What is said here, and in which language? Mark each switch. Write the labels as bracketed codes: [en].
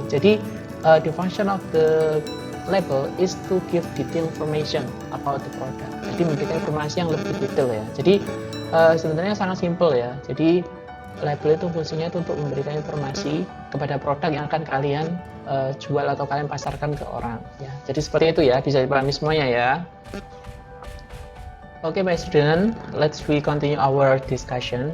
[id] Jadi [en] the function of the label is to give detail information about the product. [id] Jadi memberikan informasi yang lebih detail ya. Jadi sebenarnya sangat simpel ya. Jadi label itu fungsinya itu untuk memberikan informasi kepada produk yang akan kalian jual atau kalian pasarkan ke orang ya. Jadi seperti itu ya, bisa dipahami semuanya ya. [en] Oke, my student, let's we continue our discussion.